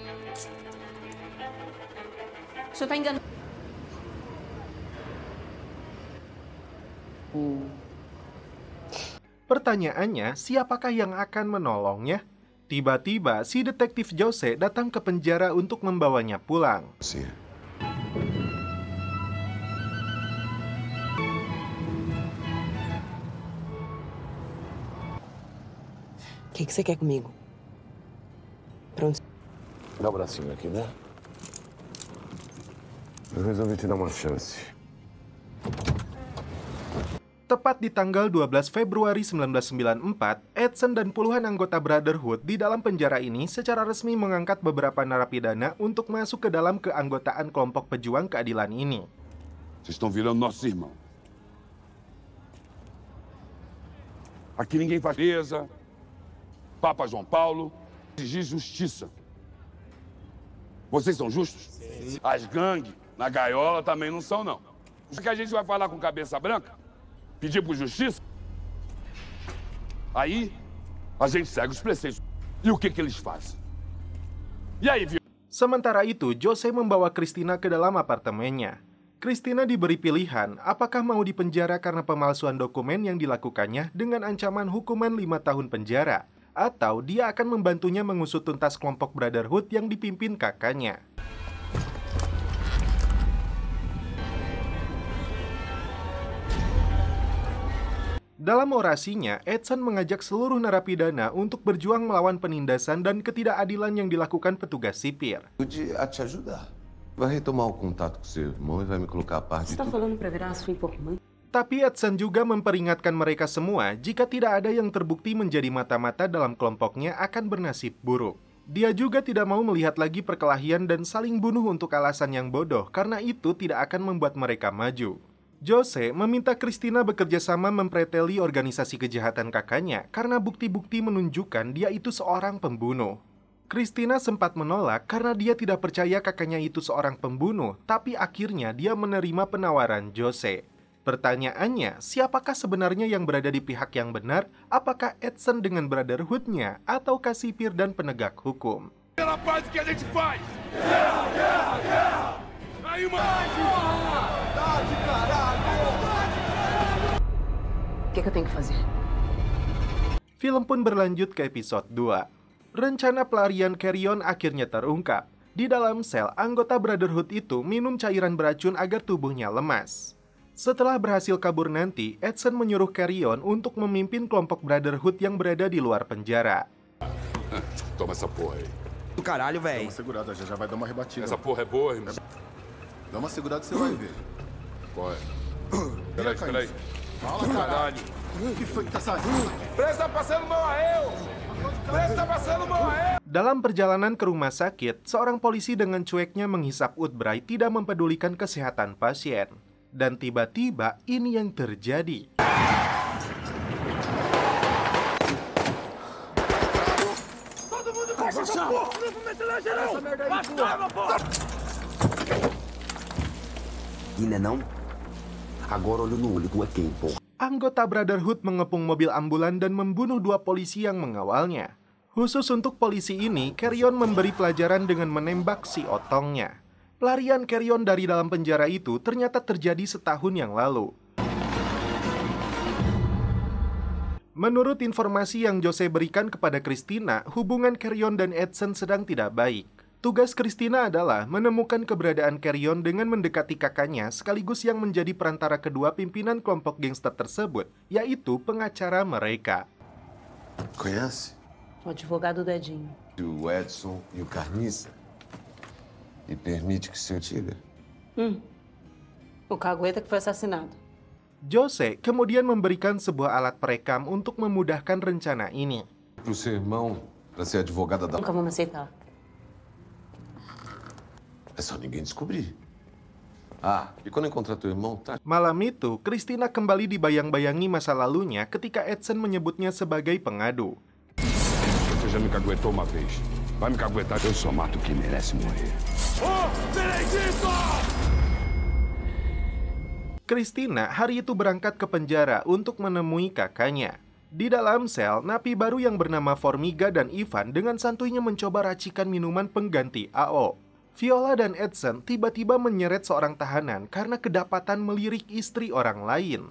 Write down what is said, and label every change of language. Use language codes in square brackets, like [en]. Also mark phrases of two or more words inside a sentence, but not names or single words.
[id] Pertanyaannya, siapakah yang akan menolongnya? Tiba-tiba, si detektif Jose datang ke penjara untuk membawanya pulang. [pt] O que você quer comigo? Pronto. Dá o bracinho aqui, né? Eu resolvi te dar uma chance. [id] Tepat di tanggal 12 Februari 1994, Edson dan puluhan anggota Brotherhood di dalam penjara ini secara resmi mengangkat beberapa narapidana untuk masuk ke dalam keanggotaan kelompok pejuang keadilan ini. [pt] Vocês estão virando nossos irmãos. Aqui ninguém faz presa. Papa João Paulo exigir justiça. Vocês são justos? Sim. As gangues na gaiola também não são, não. O que a gente vai falar com cabeça branca? Pedir por justiça? Aí, a gente segue os preceitos. E o que eles fazem? E aí, viu? [id] Sementara itu, Jose membawa Christina ke dalam apartemennya. Christina diberi pilihan apakah mau dipenjara karena pemalsuan dokumen yang dilakukannya dengan ancaman hukuman 5 tahun penjara, atau dia akan membantunya mengusut tuntas kelompok Brotherhood yang dipimpin kakaknya. Dalam orasinya, Edson mengajak seluruh narapidana untuk berjuang melawan penindasan dan ketidakadilan yang dilakukan petugas sipir. [pt] A te ajudar. Vai retomar o contato com seu irmão e vai me colocar a par de tudo. falando para virar a sua informante? [id] Tapi Edson juga memperingatkan mereka semua jika tidak ada yang terbukti menjadi mata-mata dalam kelompoknya akan bernasib buruk. Dia juga tidak mau melihat lagi perkelahian dan saling bunuh untuk alasan yang bodoh karena itu tidak akan membuat mereka maju. Jose meminta Christina bekerja sama mempreteli organisasi kejahatan kakaknya karena bukti-bukti menunjukkan dia itu seorang pembunuh. Christina sempat menolak karena dia tidak percaya kakaknya itu seorang pembunuh, tapi akhirnya dia menerima penawaran Jose. Pertanyaannya, siapakah sebenarnya yang berada di pihak yang benar? Apakah Edson dengan Brotherhood-nya ataukah sipir dan penegak hukum? [pt] Pela paz que a gente faz! Aí, mano! O que eu tenho que fazer? [id] Film pun berlanjut ke episode 2. Rencana pelarian Carrion akhirnya terungkap. Di dalam sel, anggota Brotherhood itu minum cairan beracun agar tubuhnya lemas. Setelah berhasil kabur nanti, Edson menyuruh Carrion untuk memimpin kelompok Brotherhood yang berada di luar penjara. [pt] Toma essa porra aí. Do caralho, Dá velho. uma segurada, já vai dar uma rebatida. Essa porra é boa, irmão. Dá uma segurada e você vai ver. Qual é? Peraí. Fala, Caralho. O que foi que tá saindo? Preso tá passando mal a eu! Preso tá passando mal a eu! [id] Dalam perjalanan ke rumah sakit, seorang polisi dengan cueknya menghisap Woodbury tidak mempedulikan kesehatan pasien. Dan tiba-tiba ini yang terjadi. Gila não? [pt] Agora olho no olho, tu é quem, porra? [id] Anggota Brotherhood mengepung mobil ambulan dan membunuh 2 polisi yang mengawalnya. Khusus untuk polisi ini, Carrion memberi pelajaran dengan menembak si otongnya. Pelarian Carrion dari dalam penjara itu ternyata terjadi setahun yang lalu. Menurut informasi yang Jose berikan kepada Christina, hubungan Carrion dan Edson sedang tidak baik. Tugas Christina adalah menemukan keberadaan Carrion dengan mendekati kakaknya sekaligus yang menjadi perantara kedua pimpinan kelompok gangster tersebut, yaitu pengacara mereka. [pt] Conhece? O advogado do Edinho. O Edson e o Carniça. E permite que seu tire? O cagueta que foi assassinado. [id] Jose kemudian memberikan sebuah alat perekam untuk memudahkan rencana ini. [pt] Pro seu irmão, pra ser advogada da... Nunca vamos aceitar. É só ninguém descobrir. Ah, e quando encontrar teu irmão, tá? [id] Malam itu, Christina kembali dibayang-bayangi masa lalunya ketika Edson menyebutnya sebagai pengadu. [pt] Você já me caguetou uma vez. Vai me caguetar, eu só mato quem merece morrer. Ô, Benedito! [id] Christina hari itu berangkat ke penjara untuk menemui kakaknya. Di dalam sel, napi baru yang bernama Formiga dan Ivan dengan santuinya mencoba racikan minuman pengganti AO. Viola dan Edson tiba-tiba menyeret seorang tahanan karena kedapatan melirik istri orang lain.